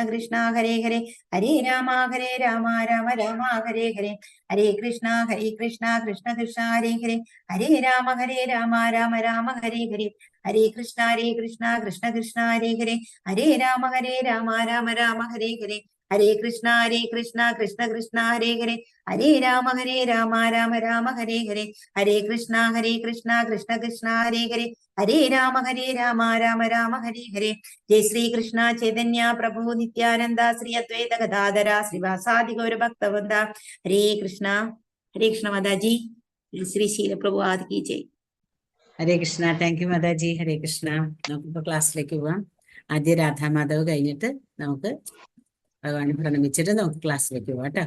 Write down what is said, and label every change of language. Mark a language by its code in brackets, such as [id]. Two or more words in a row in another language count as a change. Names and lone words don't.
[ml] കൃഷ്ണ ഹരേ ഹരേ, ഹരേ രാമ രാമ രാമ ഹരേ ഹരേ, ഹരേ കൃഷ്ണ കൃഷ്ണ കൃഷ്ണ ഹരേ ഹരേ, ഹരേ രാമ രാമ രാമ ഹരേ ഹരേ, ഹരേ കൃഷ്ണ കൃഷ്ണ കൃഷ്ണ ഹരേ ഹരേ, ഹരേ രാമ രാമ രാമ ഹരേ ഹരേ, ഹരേ കൃഷ്ണ കൃഷ്ണ കൃഷ്ണ ഹരേ ഹരേ, ഹരേ രാമ രാമ രാമ ഹരേ ഹരേ, ഹരേ കൃഷ്ണ കൃഷ്ണ കൃഷ്ണ ഹരേ ഹരേ, ഹരേ രാമ രാമ രാമ ഹരേ ഹരേ. ജയ ശ്രീകൃഷ്ണ ചൈതന്യ പ്രഭു നിത്യാനന്ദ ശ്രീ അദ്വൈത ഗദാധര ശ്രീവാസാദി ഗൗര ഭക്തവൃന്ദ. ഹരേ കൃഷ്ണ മാതാജി. ശ്രീ ശീലപ്രഭു ആദി കി ജയ്. ഹരേ കൃഷ്ണ. താങ്ക് യു മാതാജി. ഹരേ കൃഷ്ണ. നമുക്കിപ്പോ ക്ലാസ്സിലേക്ക് പോവാം. ആദ്യ രാധാമാധവ് കഴിഞ്ഞിട്ട് നമുക്ക് ഭഗവാനെ പ്രണമിച്ചിട്ട് നമുക്ക് ക്ലാസ്സിലേക്ക് പോവാം കേട്ടോ.